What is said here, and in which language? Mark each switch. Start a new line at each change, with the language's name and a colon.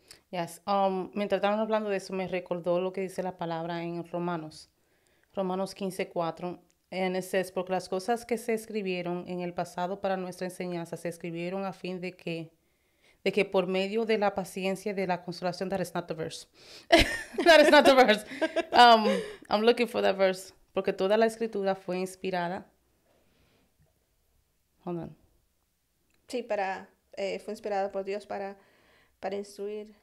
Spanish: Mientras estábamos hablando de eso, me recordó lo que dice la palabra en Romanos 15:4.
English: And it says,
Spanish: porque las cosas que se escribieron en el pasado para nuestra enseñanza se escribieron a fin de que por medio de la paciencia de la consolación.
English: That is not the verse. That is not the verse. I'm looking for that verse.
Spanish: Porque toda la escritura fue inspirada.
English: Hold on.
Spanish: Sí, fue inspirada por Dios para instruir,